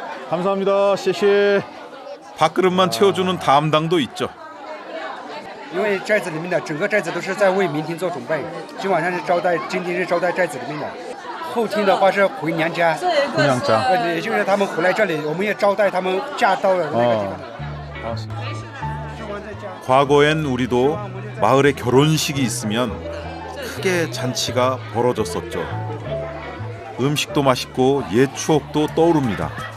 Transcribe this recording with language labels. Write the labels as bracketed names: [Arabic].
[Korean] 감사합니다. [Chinese] 谢谢. [Korean] 밥그릇만 채워주는 담당도 있죠. [Chinese] 因为寨子里面的整个寨子都是在为明天做准备，今晚上是招待，今天是招待寨子里面的，后天的话是回娘家， 그냥장. 也就是他们回来这里，我们也招待他们嫁到了那个地方。 [Korean] 과거엔 우리도 마을에 결혼식이 있으면 크게 잔치가 벌어졌었죠. 음식도 맛있고 옛 추억도 떠오릅니다.